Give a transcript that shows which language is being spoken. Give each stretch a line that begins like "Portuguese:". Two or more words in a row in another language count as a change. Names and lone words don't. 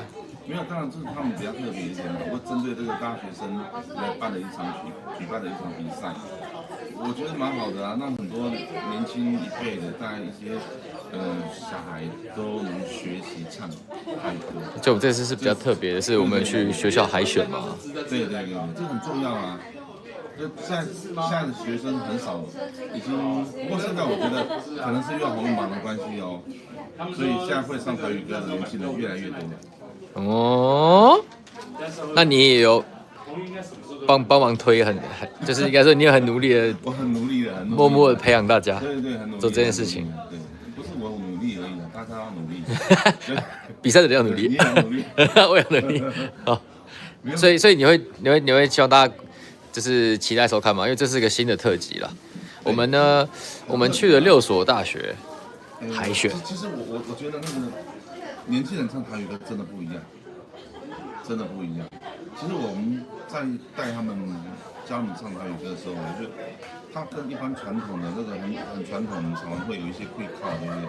Chinese: 沒有，當然就是他們比較特別一點，我針對這個大學生來辦的舉辦的一場比賽，我覺得蠻好的啊，讓很多年輕一輩的，大概一些小孩都能學習唱台歌。就我們這次是比較特別的，是我們去學校海選嘛。對，這很重要啊。就現在的學生很少，已經不過現在我覺得可能是因為紅榜的關係哦，所以現在會唱台語歌的年輕人越來越多了。哦，那你也有幫忙推就是應該說你也很努力的，我很努力的，默默的培養大家，對，很努力做這件事情。對，不是我努力而已，大家要努力。比賽的人要努力，你也要努力，我也要努力。好，所以你會希望大家就是期待收看嘛？因為這是個新的特輯啦。我們去了6所大學海選。其實我覺得那個年輕人唱台語歌真的不一樣，真的不一樣。其實我們在帶他們教他們唱台語歌的時候，我覺得他跟一般傳統的那個很傳統，常常會有一些會靠，對不對？